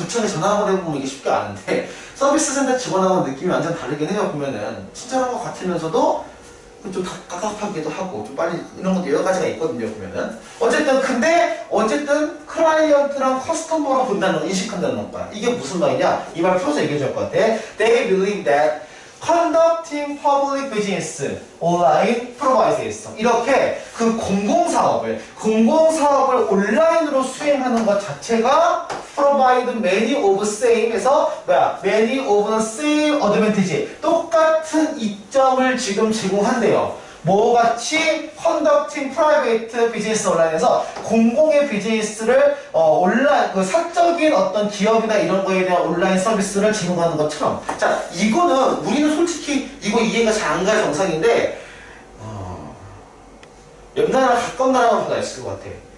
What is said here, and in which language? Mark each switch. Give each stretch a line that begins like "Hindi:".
Korean: 두 층에 전화를 해보면 이게 쉽게 아는데 서비스 센터 직원하고 느낌이 완전 다르긴 해요. 보면은 친절한 것 같으면서도 좀 깝깝하기도 하고 좀 빨리 이런 것도 여러 가지가 있거든요. 보면은 어쨌든 클라이언트랑 커스터머로 본다는 거 인식한다는 거야. 이게 무슨 말이냐? 이 말 풀어서 얘기해 줄 것 같아.
English: They believe that conducting public business online provides 있어.
Korean: 이렇게 그 공공사업을 온라인으로 수행하는 것 자체가
English: provide many of same
Korean: 에서
English: many of the same advantage
Korean: 똑같은 이점을 지금 제공한대요. 뭐같이
English: conducting private business online
Korean: 에서 공공의 비즈니스를 온라인 사적인 어떤 기업이나 이런 거에 대한 온라인 서비스를 제공하는 것처럼 자 이거는 우리는 솔직히 이거 이해가 잘 안 갈 정상인데 옆 나라 가까운 나라만 보다 있을 것 같아.